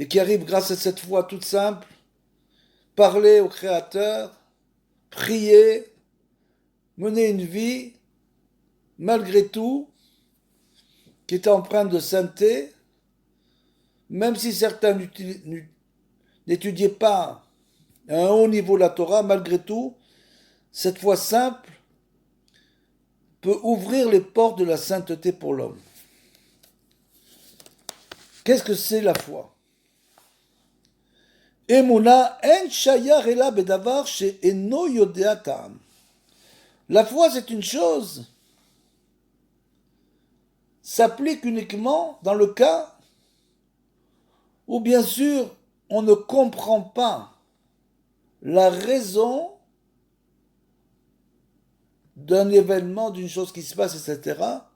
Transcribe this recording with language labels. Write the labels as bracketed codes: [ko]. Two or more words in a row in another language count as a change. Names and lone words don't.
[fr] qui arrivent grâce à cette foi toute simple, parler au Créateur, prier, mener une vie, malgré tout, qui est empreinte de sainteté, même si certains n'étudiaient pas à un haut niveau la Torah, malgré tout, cette foi simple peut ouvrir les portes de la sainteté pour l'homme. Qu'est-ce que c'est la foi? [he] אמונה אין שייך אלא בדבר שאינו יודע טעם. [fr] La foi, c'est une chose, s'applique uniquement dans le cas où, bien sûr, on ne comprend pas la raison d'un événement, d'une chose qui se passe, etc.